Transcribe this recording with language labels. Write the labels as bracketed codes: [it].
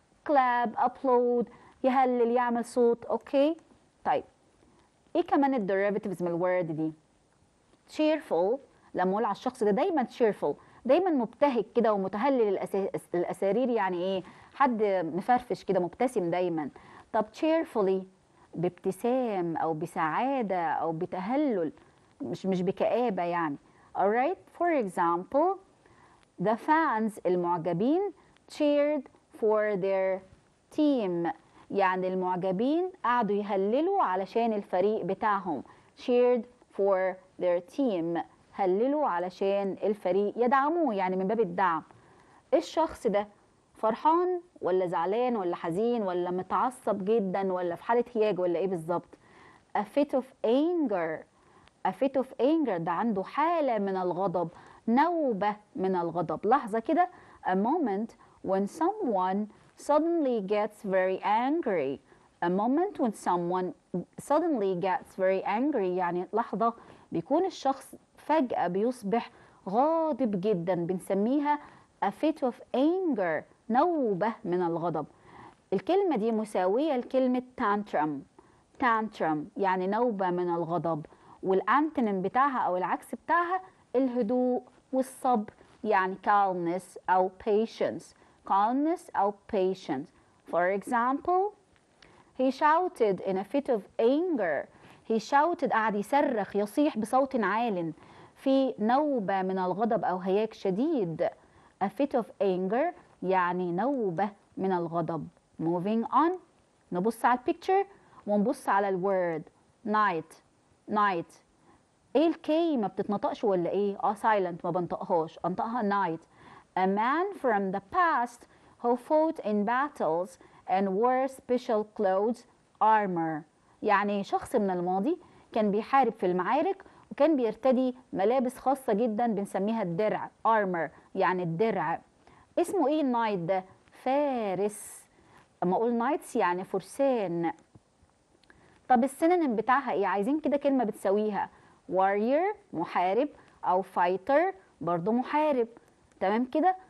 [ar] clap applaud يهلل يعمل صوت. اوكي طيب ايه كمان الديريفيتيفز من الورد دي؟ cheerful لما اقول على الشخص ده دايما cheerful دايما مبتهج كده ومتهلل الاسارير يعني ايه؟ حد مفرفش كده مبتسم دايما. طب cheerfully بابتسام او بسعاده او بتهلل، مش بكآبه يعني. [en] alright for example the fans [ar] المعجبين [en] cheered for their team [ar] يعني المعجبين قعدوا يهللوا علشان الفريق بتاعهم. cheered for their team هللوا علشان الفريق، يدعموه يعني من باب الدعم. الشخص ده فرحان ولا زعلان ولا حزين ولا متعصب جدا ولا في حالة هياج ولا ايه بالظبط؟ a fit of anger. a fit of anger ده عنده حالة من الغضب، نوبة من الغضب. لحظة كده [en] a moment when someone suddenly gets very angry. a moment when someone suddenly gets very angry [ar] يعني لحظة بيكون الشخص فجأة بيصبح غاضب جدا، بنسميها a fit of anger نوبة من الغضب. الكلمة دي مساوية لكلمة tantrum. tantrum يعني نوبة من الغضب، والانتونيم بتاعها أو العكس بتاعها الهدوء والصبر يعني calmness أو patience. [en] calmness [ar] أو [en] patience. For example he shouted in a fit of anger. [ar] he shouted قعد يصرخ يصيح بصوت عال في نوبة من الغضب أو هياج شديد. a fit of anger يعني نوبة من الغضب. [en] moving on. [ar] نبص على البيكتشر ونبص على الورد night. night ايه الكي ما بتتنطقش ولا ايه؟ silent ما بنطقهاش، انطقها night. [en] A man from the past who fought in battles and wore special clothes armor. [ar] يعني شخص من الماضي كان بيحارب في المعارك وكان بيرتدي ملابس خاصة جدا بنسميها الدرع armor، يعني الدرع. اسمه ايه النايت ده؟ فارس. اما اقول نايتس يعني فرسان. طب السينونيم بتاعها ايه؟ عايزين كده كلمة بتساويها. warrior محارب، او fighter برضو محارب. تمام كده.